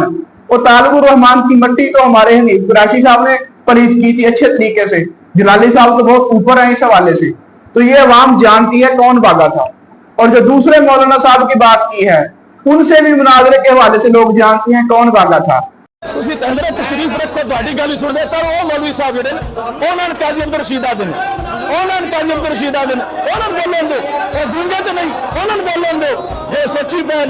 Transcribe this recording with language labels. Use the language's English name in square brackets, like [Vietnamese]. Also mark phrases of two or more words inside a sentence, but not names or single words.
[Urdu] اور طالب الرحمان کی مٹی تو ہمارے حنیف قریشی صاحب نے پلیت کی تھی اچھے طریقے سے، جلالی صاحب تو بہت اوپر ہیں اس حوالے سے، تو یہ عوام جانتی ہے کون بھاگا تھا۔ اور جو دوسرے مولانا صاحب کی بات کی ہے ان سے بھی مناظرے کے حوالے سے لوگ جانتے ہیں کون بھاگا تھا۔ [Punjabi] اسی کیمرے تشریف رکھو تہاڈی گل سن دے تے او مولوی صاحب جڑے انہاں نے قاضی عبد الرشید آدن انہاں بولن دو، او دنیا تے نہیں انہاں بولن دو یہ سچی بہن۔